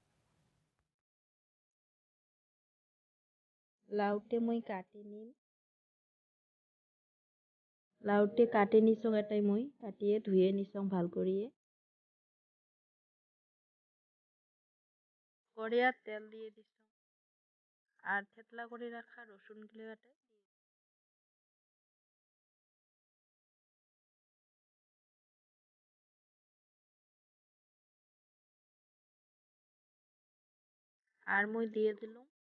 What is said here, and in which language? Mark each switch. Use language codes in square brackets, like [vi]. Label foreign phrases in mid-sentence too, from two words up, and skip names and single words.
[as] লাউতে মই কাটি নিম। লাউতে কাটি নিছোঁ এটাই মই কাটিয়ে ধুয়ে নিছোঁ ভাল কৰিয়ে। কড়াইত তেল দিয়ে দিছোঁ [bn] আর থেতলা করে রাখা রসুনগুলো এটাই আর মই দিয়ে দিলাম